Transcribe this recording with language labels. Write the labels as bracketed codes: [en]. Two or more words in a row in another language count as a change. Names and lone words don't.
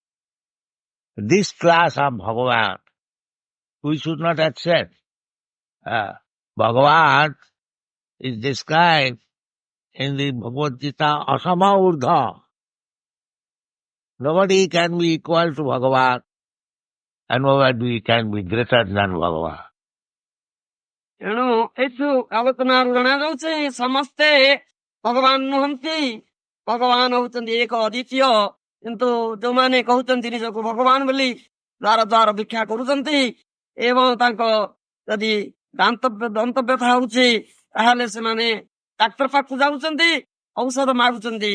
[en] This class of Bhagavan we should not accept. Bhagavan is described in the Bhagavad Gita Asama Urdha. Nobody can be equal to Bhagavan and nobody can be greater than Bhagavan. [or] ଏଣୁ ଏଠୁ ଆଲୋଚନାରୁ ଜଣାଯାଉଛି ସମସ୍ତେ ଭଗବାନ ନୁହନ୍ତି, ଭଗବାନ ହଉଛନ୍ତି ଏକ ଅଦ୍ୱିତୀୟ। କିନ୍ତୁ ଯୋଉମାନେ କହୁଛନ୍ତି ନିଜକୁ ଭଗବାନ ବୋଲି ଦ୍ୱାର ଦ୍ୱାର ଭିକ୍ଷା କରୁଛନ୍ତି ଏବଂ ତାଙ୍କ ଯଦି ଦନ୍ତ ବ୍ୟଥା ହଉଛି ତାହେଲେ ସେମାନେ ଡାକ୍ତର ପାଖକୁ ଯାଉଛନ୍ତି, ଔଷଧ ମାଗୁଛନ୍ତି।